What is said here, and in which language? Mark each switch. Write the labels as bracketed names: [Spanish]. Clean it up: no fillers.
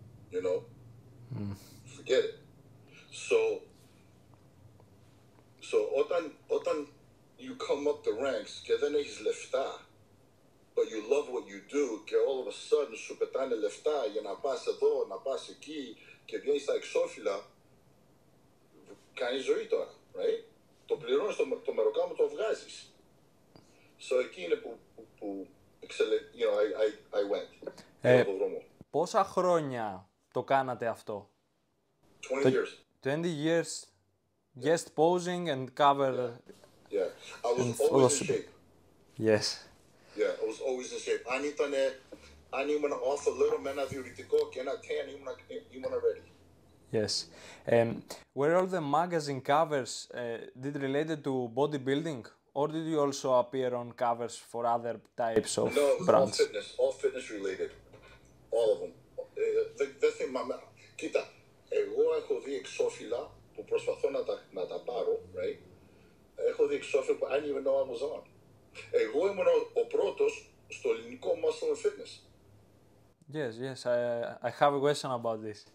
[English] You know? Forget it. So [Greek] όταν [English] you come up the ranks [Greek] και δεν έχεις λεφτά, [English] but you love what you do [Greek] και [English] all of a sudden [Greek] σου πετάνε λεφτά για να πας εδώ, να πας εκεί και βγαίνεις στα εξώφυλλα, κάνεις ζωή τώρα, right? Το πληρώνεις το μεροκάμα, το βγάζεις. [English] So [Greek] εκεί είναι που [English] you know, I went. [Greek] Πόσα χρόνια το κάνατε αυτό? [English] 20 years. 20 years guest posing and cover. Yeah. I was always in shape. Yes. Yeah, I was always in shape. [Greek] Αν ήμουν [English] off a little [Greek] με ένα διουρητικό και ένα tan, ήμουν ready. [English] Yes. Were all the magazine covers did related to bodybuilding, or did you also appear on covers for other types of No, it was brands? all fitness related. All of them. [Greek] Δεν θυμάμαι. Κοίτα, εγώ έχω δει εξώφυλλα που προσπαθώ να τα πάρω, right? Έχω δει εξώφυλλα που [English] I didn't even know I was on. [Greek] Εγώ ήμουν ο πρώτος στο ελληνικό muscle and fitness. [English] Yes, I have a question about this.